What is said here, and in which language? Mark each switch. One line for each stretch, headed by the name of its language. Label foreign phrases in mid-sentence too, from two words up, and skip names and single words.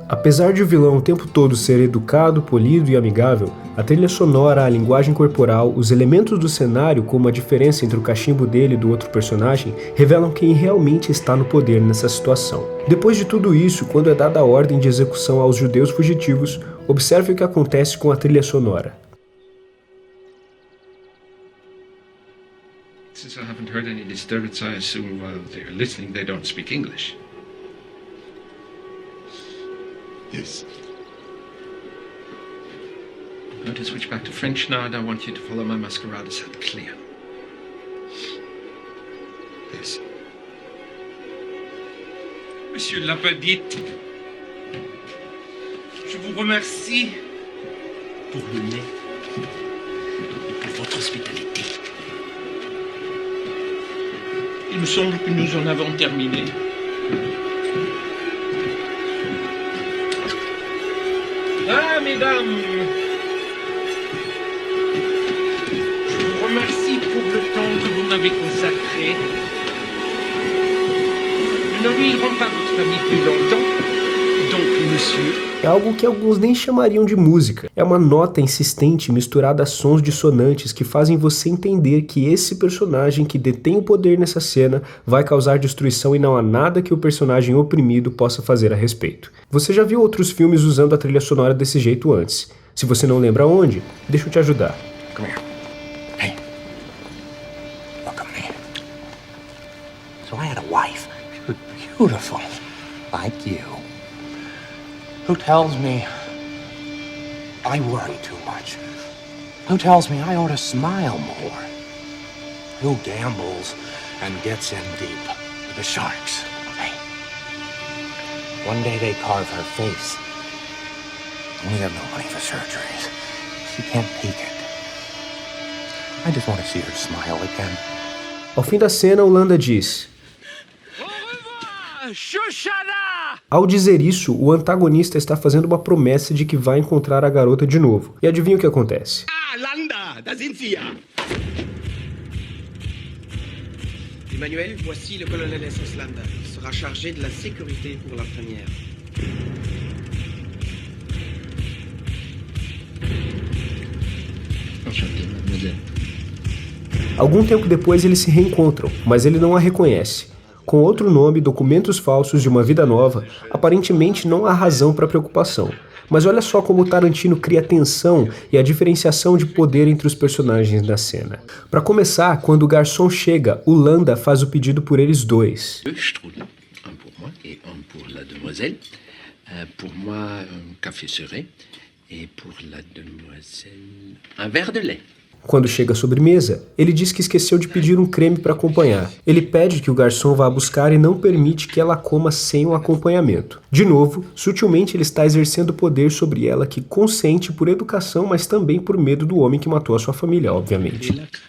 Portuguese: Apesar de o vilão o tempo todo ser educado, polido e amigável, a trilha sonora, a linguagem corporal, os elementos do cenário, como a diferença entre o cachimbo dele e do outro personagem, revelam quem realmente está no poder nessa situação. Depois de tudo isso, quando é dada a ordem de execução aos judeus fugitivos, observe o que acontece com a trilha sonora.
English: Since I haven't heard any disturbance, I assume while they're listening they don't speak English. Yes. I'm going to switch back to French now, and I want you to follow my masquerade set clear. Yes.
French: Monsieur Lapadite, je vous remercie Pour le nez et pour votre hospitalité. Il me semble que nous en avons terminé. Ah, mesdames, je vous remercie pour le temps que vous m'avez consacré. Nous ne ruinerons pas votre famille plus longtemps. Donc, monsieur...
Portuguese: É algo que alguns nem chamariam de música. É uma nota insistente misturada a sons dissonantes que fazem você entender que esse personagem que detém o poder nessa cena vai causar destruição e não há nada que o personagem oprimido possa fazer a respeito. Você já viu outros filmes usando a trilha sonora desse jeito antes. Se você não lembra onde, deixa eu te ajudar.
English: Come here. Hey. Look at me. So I had a wife, beautiful, like you, who tells me I worry too much, who tells me I ought to smile more, who gambles and gets in deep with the sharks. Hey. One day they carve her face. We have no money for surgeries. She can't take it. I just want to see her smile again.
Portuguese: Ao fim da cena, o Landa diz: Ao dizer isso, o antagonista está fazendo uma promessa de que vai encontrar a garota de novo. E adivinha o que acontece?
German: Ah, Landa, da sind Sie ja.
French: Emmanuel, voici le colonel SS Landa. Il sera chargé de la sécurité pour la première. Enchanté, mademoiselle.
Portuguese: Algum tempo depois eles se reencontram, mas ele não a reconhece. Com outro nome, documentos falsos de uma vida nova, aparentemente não há razão para preocupação. Mas olha só como Tarantino cria tensão e a diferenciação de poder entre os personagens na cena. Para começar, quando o garçom chega, o Landa faz o pedido por eles dois.
French: Deux strudels, un pour moi et un pour la demoiselle. Pour moi, un café serré. Et pour la demoiselle, un verre de lait.
Portuguese: Quando chega à sobremesa, ele diz que esqueceu de pedir um creme para acompanhar. Ele pede que o garçom vá buscar e não permite que ela coma sem o acompanhamento. De novo, sutilmente ele está exercendo poder sobre ela que consente por educação, mas também por medo do homem que matou a sua família, obviamente.